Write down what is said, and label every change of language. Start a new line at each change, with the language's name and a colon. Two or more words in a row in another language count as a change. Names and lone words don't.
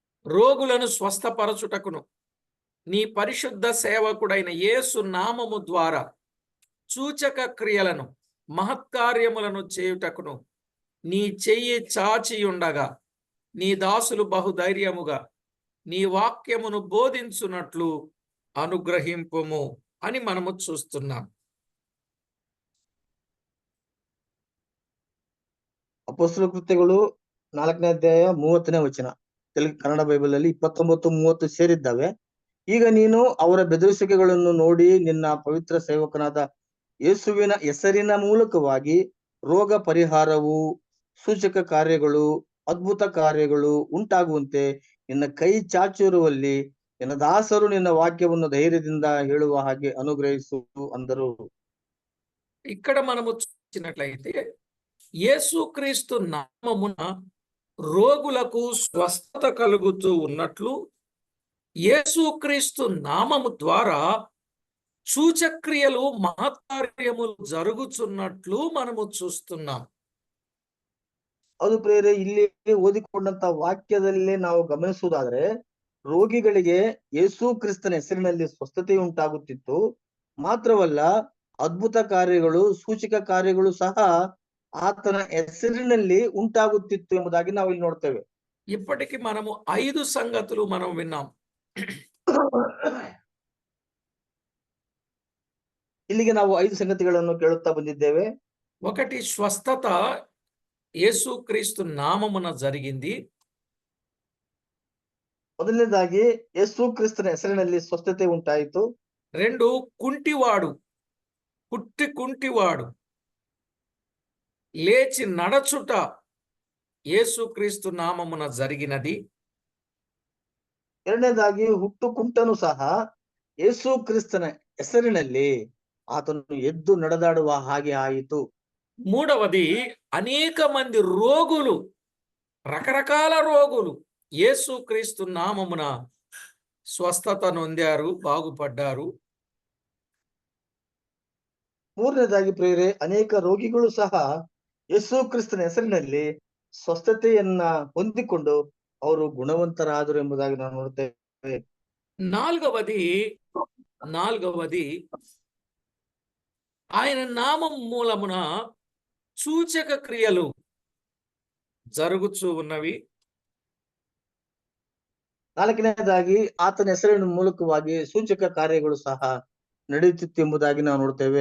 Telugu: రోగులను స్వస్థపరచుటకును నీ పరిశుద్ధ సేవకుడైన యేసు నామము ద్వారా సూచక క్రియలను మహత్కార్యములను చేయుటకును నీ చెయ్యి చాచియుండగా నీ దాసులు బహుధైర్యముగా నీ వాక్యమును బోధించున్నట్లు అనుగ్రహింపుము అని మనము చూస్తున్నాం.
Kannada: ಅಪೊಸ್ತಲ ಕೃತ್ಯಗಳು 4ನೇ ಅಧ್ಯಾಯ 30ನೇ ವಚನ. ಕನ್ನಡ ಬೈಬಲ್ ಅಲ್ಲಿ 29-30 ಸೇರಿದ್ದಾವೆ. ಈಗ ನೀನು ಅವರ ಬೆದರಿಸುವಿಕೆಗಳನ್ನು ನೋಡಿ ನಿನ್ನ ಪವಿತ್ರ ಸೇವಕನಾದ ಯೇಸುವಿನ ಹೆಸರಿನ ಮೂಲಕವಾಗಿ ರೋಗ ಪರಿಹಾರವು ಸೂಚಕ ಕಾರ್ಯಗಳು ಅದ್ಭುತ ಕಾರ್ಯಗಳು ಉಂಟಾಗುವಂತೆ ನಿನ್ನ ಕೈ ಚಾಚಿರುವಲ್ಲಿ ನಿನ್ನ ದಾಸರು ನಿನ್ನ ವಾಕ್ಯವನ್ನು ಧೈರ್ಯದಿಂದ ಹೇಳುವ ಹಾಗೆ ಅನುಗ್ರಹಿಸು ಅಂದರು.
Telugu: ఇక్కడ మనము చూసినట్లయితే యేసుక్రీస్తు నామమున రోగులకు స్వస్థత కలుగుతూ ఉన్నట్లు యేసుక్రీస్తు నామము ద్వారా సూచక్రియలు మహత్కార్యములు జరుగుతున్నట్లు మనము చూస్తున్నాం.
Kannada: ಅದು ಪ್ರೇರೆ ಇಲ್ಲಿ ಓದಿಕೊಂಡಂತ ವಾಕ್ಯದಲ್ಲಿ ನಾವು ಗಮನಿಸುವುದಾದ್ರೆ ರೋಗಿಗಳಿಗೆ ಯೇಸು ಕ್ರಿಸ್ತನ ಹೆಸರಿನಲ್ಲಿ ಸ್ವಸ್ಥತೆ ಉಂಟಾಗುತ್ತಿತ್ತು. ಮಾತ್ರವಲ್ಲ ಅದ್ಭುತ ಕಾರ್ಯಗಳು ಸೂಚಕ ಕಾರ್ಯಗಳು ಸಹ ಆತನ ಹೆಸರಿನಲ್ಲಿ ಉಂಟಾಗುತ್ತಿತ್ತು ಎಂಬುದಾಗಿ ನಾವು ಇಲ್ಲಿ ನೋಡ್ತೇವೆ.
Telugu: ఇప్పటికి మనము 5 సంగతులు మనం విన్నాం.
Kannada: ಇಲ್ಲಿಗೆ ನಾವು 5 ಸಂಗತಿಗಳನ್ನು ಕೇಳುತ್ತಾ ಬಂದಿದ್ದೇವೆ.
Telugu: ఒకటి, స్వస్థత యేసుక్రీస్తు నామమున జరిగింది.
Kannada: ಮೊದಲನೇದಾಗಿ ಯೇಸು ಕ್ರಿಸ್ತನ ಹೆಸರಿನಲ್ಲಿ ಸ್ವಸ್ಥತೆ ಉಂಟಾಯಿತು. 2,
Telugu: కుంటివాడు కుంటివాడు లేచి నడచుట యేసుక్రీస్తు నామమున జరిగినది.
Kannada: ಎರಡನೇದಾಗಿ ಹುಟ್ಟು ಕುಂಟನು ಸಹ ಯೇಸು ಕ್ರಿಸ್ತನ ಹೆಸರಿನಲ್ಲಿ ಆತನು ಎದ್ದು ನಡೆದಾಡುವ ಹಾಗೆ ಆಯಿತು.
Telugu: మూడవది, అనేక మంది రోగులు, రకరకాల రోగులు యేసుక్రీస్తు నామమున స్వస్థత నొందారు, బాగుపడ్డారు.
Kannada: ಮೂರನೇದಾಗಿ ಪ್ರೇರೆ ಅನೇಕ ರೋಗಿಗಳು ಸಹ ಯೇಸು ಕ್ರಿಸ್ತನ ಹೆಸರಿನಲ್ಲಿ ಸ್ವಸ್ಥತೆಯನ್ನ ಹೊಂದಿಕೊಂಡು ಅವರು ಗುಣವಂತರಾದರು ಎಂಬುದಾಗಿ ನಾವು ನೋಡ್ತೇವೆ.
Telugu: నాలుగవది ఆయన నామం మూలమున సూచక క్రియలు జరుగుతూ ఉన్నవి.
Kannada: ನಾಲ್ಕನೇದಾಗಿ ಆತನ ಹೆಸರಿನ ಮೂಲಕವಾಗಿ ಸೂಚಕ ಕಾರ್ಯಗಳು ಸಹ ನಡೆಯುತ್ತಿತ್ತು ಎಂಬುದಾಗಿ ನಾವು ನೋಡ್ತೇವೆ.